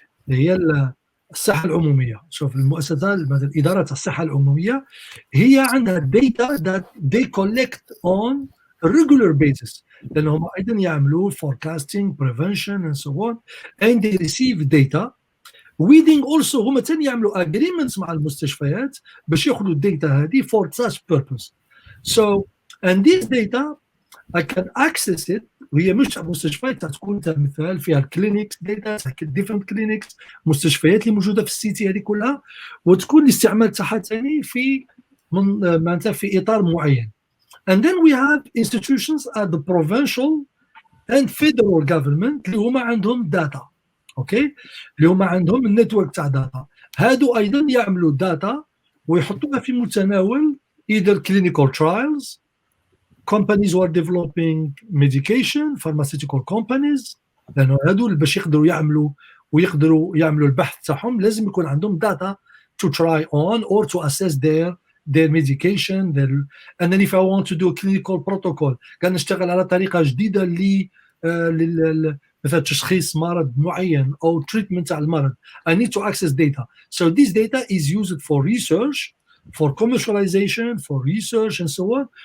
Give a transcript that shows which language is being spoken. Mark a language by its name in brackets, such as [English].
[Arabic] هي الصحة العمومية. شوف المؤسسة مثلا إدارة الصحة العمومية هي عندها [English] data that they collect on a regular basis. [Arabic] لأنهم أيضا يعملوا [English] forecasting, prevention and so on, and they receive data. Within also [Arabic] هم تاني يعملوا agreements مع المستشفيات باش ياخذوا الداتا هذه [English] for such purpose. So and this data I can access it. [Arabic] وهي مش مستشفيات تكون مثال فيها الكلينكس داتا [English] different clinics [Arabic] مستشفيات اللي موجوده في السيتي هذه كلها وتكون الاستعمال تاعها ثاني في معناتها في اطار معين. [English] And then we have institutions at the provincial and federal government [Arabic] اللي هما عندهم [English] data. [Arabic] اللي هما عندهم النتورك تاع داتا. هادو ايضا يعملوا داتا ويحطوها في متناول [English] either clinical trials, companies who are developing medication, pharmaceutical companies. [Arabic] لانه هادو باش يقدروا يعملوا البحث تاعهم لازم يكون عندهم [English] data to try on or to assess their medication. And then if I want to do a clinical protocol [Arabic] كان نشتغل على طريقه جديده مثلا تشخيص مرض معين [English] او treatment [Arabic] تاع المرض, [English] I need to access data. So this data is used for research, for commercialization, for research and so on.